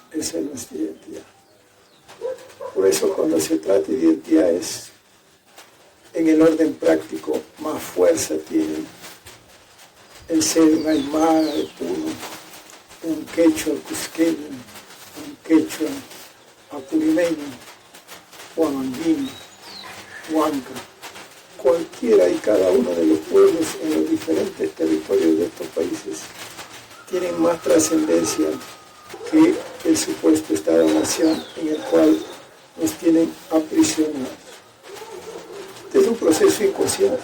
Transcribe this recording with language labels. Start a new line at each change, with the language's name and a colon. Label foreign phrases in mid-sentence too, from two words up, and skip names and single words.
Spanish: Esa es nuestra identidad. Por eso cuando se trata de identidades, en el orden práctico, más fuerza tiene el ser un aymara de Puno, un quechua cusqueño, un quechua apurimeño, huamandino, huanca. Cualquiera y cada uno de los pueblos en los diferentes territorios de estos países tienen más trascendencia que el supuesto Estado-nación en el cual nos tienen aprisionados. Este es un proceso inconsciente.